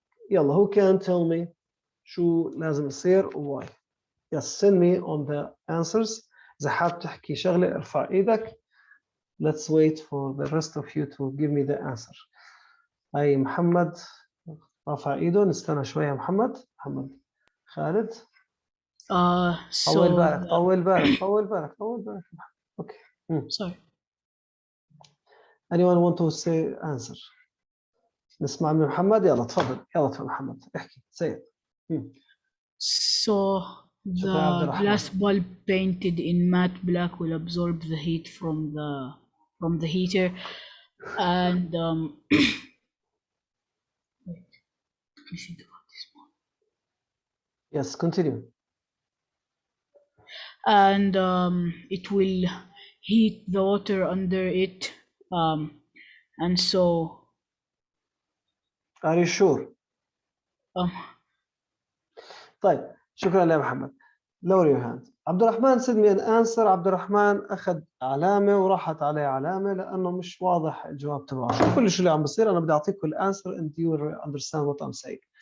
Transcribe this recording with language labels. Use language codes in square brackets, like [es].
[ar] يلا, [en] who can tell me [ar] شو لازم يصير [en] why? Yes, send me on the answers. [ar] إذا حاب تحكي شغلة ارفع ايدك. [en] Let's wait for the rest of you to give me the answer. [ar] هاي محمد رفع ايده. نستنى شوية يا محمد. خالد. طول بالك. Okay. [en] Sorry. Anyone want to say answer? نسمع من محمد. يلا تفضل محمد احكي. Say it. So the glass bulb painted in matte black will absorb the heat from the heater, and Yes, continue. And it will heat the water under it, and so Are you sure? um, [ar] طيب شكرا يا محمد. [en] Lower your hand. عبد الرحمن said me an answer. [ar] عبد الرحمن أخذ علامة وراحت عليه علامة لأنه مش واضح الجواب تبعه. كل شو اللي عم بصير أنا بدي أعطيكم الأنسر [en] and you will understand what I'm saying.